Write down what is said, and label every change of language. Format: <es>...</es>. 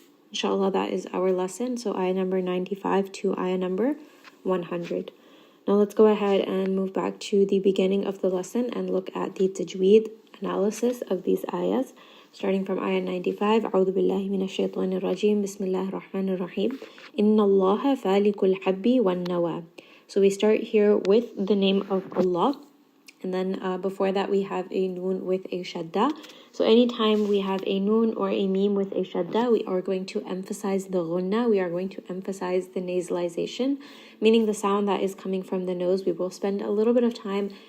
<en>Inshallah, that is our lesson. So ayah number 95 to ayah number 100. Now let's go ahead and move back to the beginning of the lesson and look at the tajweed analysis of these ayahs. Starting from ayah 95,</en> <ar>أعوذ بالله من الشيطان الرجيم بسم الله الرحمن الرحيم إن الله فالق الحب والنوى.</ar> <en>So we start here with the name of Allah, and then before that we have a noon with a shadda. So anytime we have a noon or a meme with a shadda, we are going to emphasize the ghunna, we are going to emphasize the nasalization, meaning the sound that is coming from the nose. We will spend a little bit of time</en>